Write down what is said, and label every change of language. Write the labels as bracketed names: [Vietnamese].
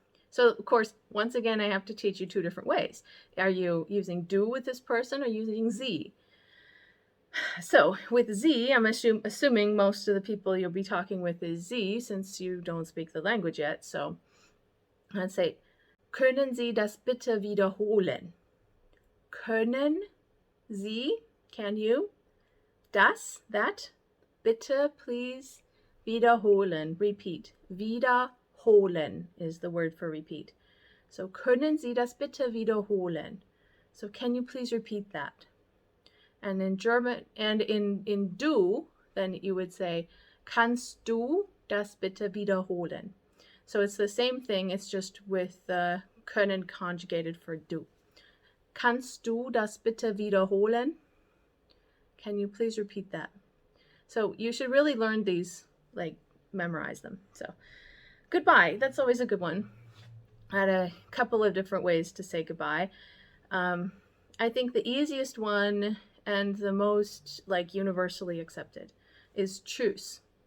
[English] So, of course, once again, I have to teach you two different ways. Are you using du with this person or using sie? So, with sie, I'm assuming most of the people you'll be talking with is sie, since you don't speak the language yet. So, let's say, [German] können Sie das bitte wiederholen? Können Sie, [English] can you, [German] that, bitte, please, wiederholen, repeat, wiederholen. [English] wiederholen is the word for repeat. [German] So können Sie das bitte wiederholen? [English] So can you please repeat that? And in German, and in du, then you would say, [German] kannst du das bitte wiederholen? [English] So it's the same thing, it's just with the können conjugated for du. [German] Kannst du das bitte wiederholen? [English] Can you please repeat that? So you should really learn these, like memorize them. So goodbye, that's always a good one. I had a couple of different ways to say goodbye. I think the easiest one and the most like universally accepted is tschüss.